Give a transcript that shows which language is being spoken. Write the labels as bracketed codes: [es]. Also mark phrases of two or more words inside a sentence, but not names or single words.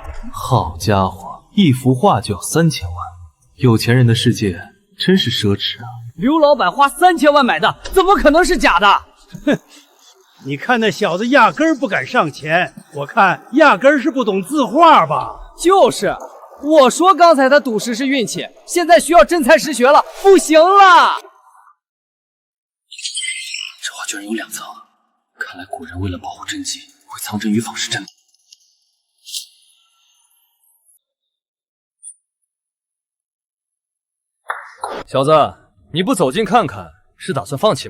[zh] 好家伙，一幅畫就要3000萬，有錢人的世界真是奢侈啊！劉老闆花3000萬買的，怎麼可能是假的？哼，你看那小子壓根兒不敢上前，我看壓根兒是不懂字畫吧？就是，我說剛才他賭石是運氣，現在需要真才實學了，不行了。這畫居然有2層，看來古人為了保護真跡，會藏針於仿是真的。小子，你不走近看看，是打算放棄嗎？